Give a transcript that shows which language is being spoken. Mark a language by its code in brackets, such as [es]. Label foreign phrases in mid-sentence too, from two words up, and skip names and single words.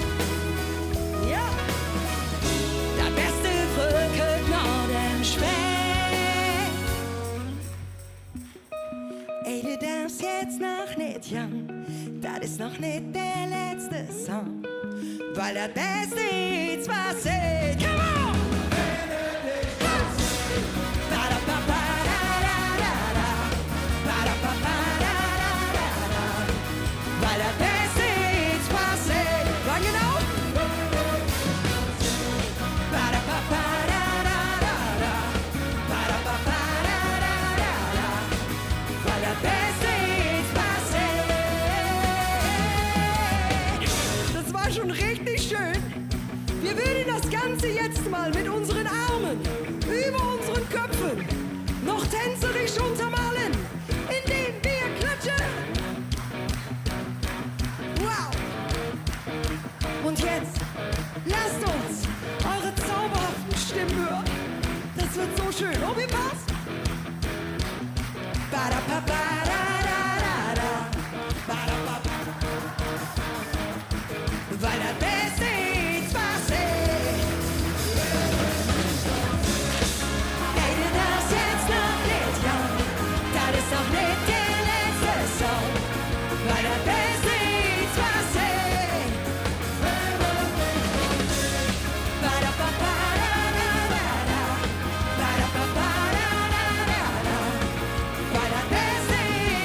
[de] Ja, der beste Frökel Norden Speck. Ey, du darfst jetzt noch nicht, Jan, das ist noch nicht der letzte Song. Weil der Beste ist, was ist. [en] Come on! Ba-da-ba-ba-da-da-da-da. Ba-da-ba-ba-da-da-da-da. [de] Weil der Beste ist, was ist. Wann genau? Ba-da-ba-ba-da-da-da-da. Ba-da-ba-ba-da-da-da-da. Weil der Beste ist, was ist. Das war schon richtig schön. Wir würden das Ganze jetzt mal mit unseren Armen über unseren Köpfen noch tänzerisch untermalen, indem wir klatschen. Wow! Und jetzt lasst uns eure zauberhaften Stimmen hören. Das wird so schön. Oh, wie passt? Ba-da-ba-ba-da-da-da-da. Ba-da-ba-ba. Weil der Beste ist, was ist. Ey, du darfst jetzt noch nicht, ja. Das ist noch nicht der letzte Song. Weil der Beste ist, was ist. Ba-da-ba-ba-da-da-da-da. Ba-da-ba-ba-da-da-da-da. Weil der Beste